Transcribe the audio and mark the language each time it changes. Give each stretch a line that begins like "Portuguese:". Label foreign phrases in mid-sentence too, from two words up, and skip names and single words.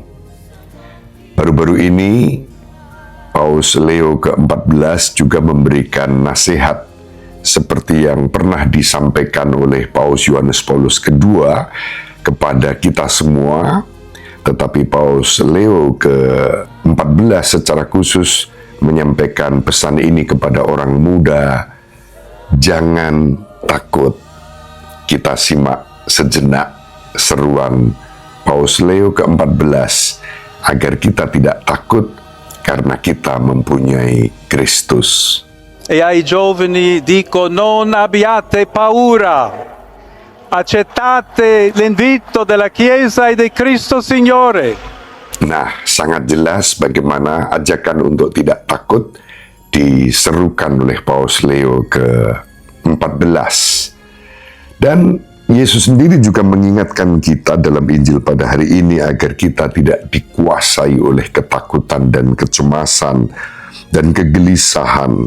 Indonesian: Baru-baru ini, Paus Leo ke-14 juga memberikan nasihat seperti yang pernah disampaikan oleh Paus Yohanes Paulus II kepada kita semua, tetapi Paus Leo ke-14 secara khusus menyampaikan pesan ini kepada orang muda, jangan takut. Kita simak sejenak seruan Paus Leo ke-14 agar kita tidak takut karena kita mempunyai Kristus.
Italian: E ai giovani dico: non abbiate paura, accettate l'invito della Chiesa e di Cristo Signore.
Indonesian: Nah, sangat jelas bagaimana ajakan untuk tidak takut diserukan oleh Paus Leo ke-14. Dan Yesus sendiri juga mengingatkan kita dalam Injil pada hari ini agar kita tidak dikuasai oleh ketakutan dan kecemasan dan kegelisahan.